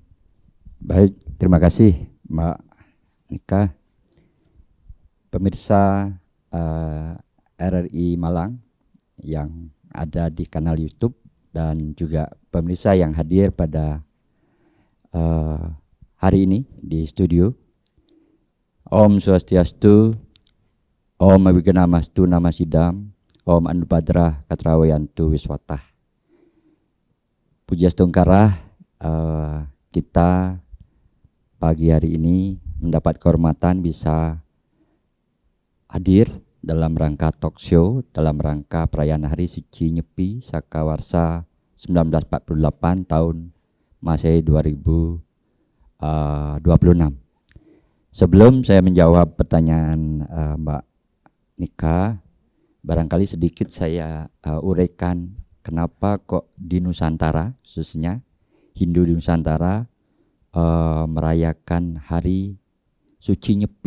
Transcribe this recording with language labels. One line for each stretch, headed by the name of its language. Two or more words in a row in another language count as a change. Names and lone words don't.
Indonesian: Baik, terima kasih Mbak Nika. Pemirsa RRI Malang yang ada di kanal YouTube dan juga pemirsa yang hadir pada hari ini di studio.
Sanskrit: Om Swastiastu, Om Awigenam Astu Namo Sidam, Om Anupadrah Katrawayantu Wiswatah.
Balinese: Puja Stungkarah,
Indonesian: kita pagi hari ini mendapat kehormatan bisa hadir dalam rangka talk show, dalam rangka perayaan Hari Suci Nyepi Saka Warsa 1948 tahun Masehi 2026. Sebelum saya menjawab pertanyaan Mbak Nika, barangkali sedikit saya uraikan kenapa kok di Nusantara, khususnya Hindu di Nusantara, merayakan Hari Suci Nyepi.